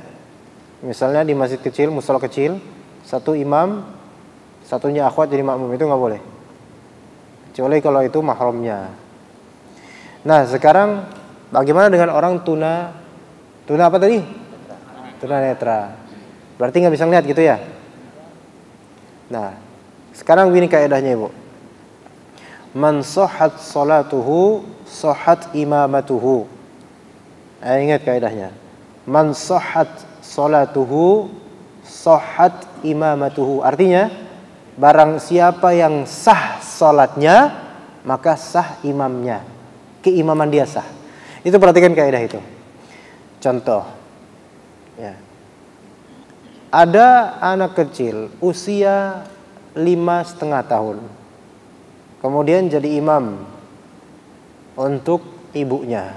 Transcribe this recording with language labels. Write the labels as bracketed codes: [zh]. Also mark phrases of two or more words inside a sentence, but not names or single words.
[id] Misalnya di masjid kecil, mushola kecil, satu imam, satunya akhwat jadi makmum, itu nggak boleh. Kecuali kalau itu mahramnya. Nah, sekarang bagaimana dengan orang tuna apa tadi? Tunanetra. Berarti nggak bisa ngeliat gitu ya? Nah, sekarang gini kaidahnya Ibu. [ar] من صحت صلاته صحت إمامته. [id] Ingat kaidahnya. [ar] من صحت صلاته صحت إمامته. [id] Artinya, barang siapa yang sah salatnya, maka sah imamnya. Keimaman dia sah. Itu perhatikan kaidah itu. Contoh, ya. Ada anak kecil usia 5,5 tahun, kemudian jadi imam untuk ibunya.